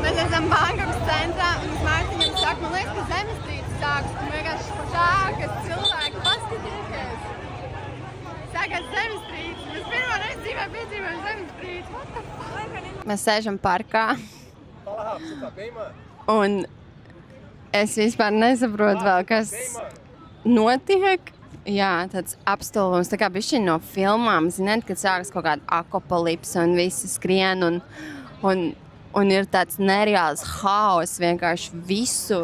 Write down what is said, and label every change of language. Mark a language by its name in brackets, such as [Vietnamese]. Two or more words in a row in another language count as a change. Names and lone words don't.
[Latvian] esam Bankokas centrā, un Mārtiņam saka, man liekas, ka zemestrīce sāks, un vienkārši šākas cilvēki, paskatieties. Sākās zemestrīce, mēs pirmo reizi dzīvē piedzīvojam zemestrīci, [English] what the fuck? [Latvian] Mēs sēžam parkā, un es vispār nesaprotu vēl, kas notiek. Jā, tāds apstulbums, tā kā bišķiņ no filmām, ziniet, kad sākas kaut kāda apokalipse un visi skrien un ir tāds nereāls haoss vienkārši visur.